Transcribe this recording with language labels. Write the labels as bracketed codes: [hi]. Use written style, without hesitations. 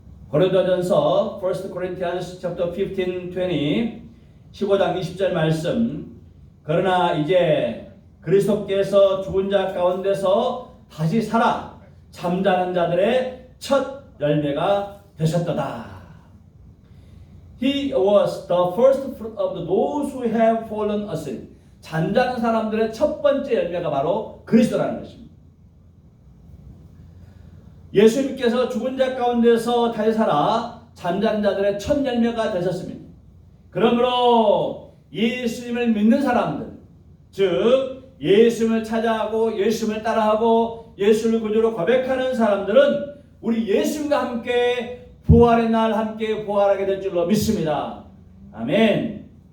[ko] 고린도전서 [en] 1 Corinthians chapter 15, 20, [ko] 15장 20절 말씀. 그러나 이제 그리스도께서 죽은 자 가운데서 다시 살아 잠자는 자들의 첫 열매가 되셨도다. [en] He was the first fruit of those who have fallen asleep. [ko] 잠자는 사람들의 첫 번째 열매가 바로 그리스도라는 것입니다. 예수님께서 죽은 자 가운데서 다시 살아 잠자는 자들의 첫 열매가 되셨습니다. 그러므로 예수님을 믿는 사람들, 즉 예수님을 찾아가고 예수님을 따라하고 예수를 구주로 고백하는 사람들은 우리 예수님과 함께 부활의 날 함께 부활하게 될 줄로 믿습니다. 아멘.